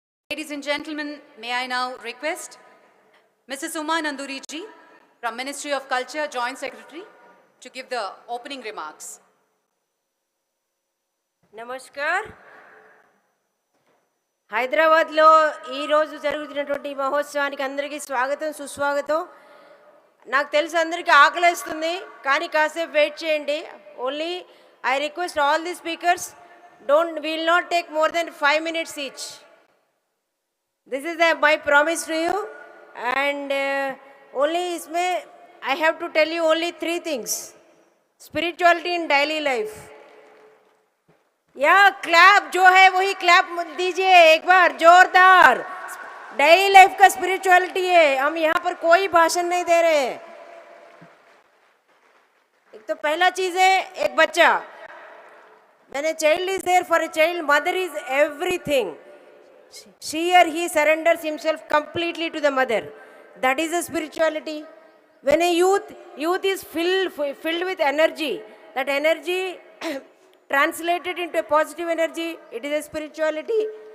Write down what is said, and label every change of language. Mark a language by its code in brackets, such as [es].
[en] Ladies and gentlemen, may I now request Mrs. Uma Nanduri ji from Ministry of Culture, Joint Secretary, to give the opening remarks. [hi] Namaskar. [te] హైదరాబాద్లో ఈరోజు జరుగుతున్నటువంటి మహోత్సవానికి అందరికీ స్వాగతం సుస్వాగతం. నాకు తెలుసు అందరికీ ఆకలిస్తుంది, కానీ కాసేపు వెయిట్ చేయండి. [en] Only I request all the speakers will not take more then 5 minutes each. This is my promise to you, and only इसमें I have to tell you only 3 things. Spirituality in daily life. [hi] या clap जो है वही clap दीजिए एक बार जोरदार. Daily life का spirituality है, हम यहाँ पर कोई भाषण नहीं दे रहे हैं. एक तो पहला चीज है एक बच्चा. [en] When a child is there for a child, mother is everything. She or he surrenders himself completely to the mother. That is a spirituality. When a youth is filled with energy, that energy translated into a positive energy, it is a spirituality.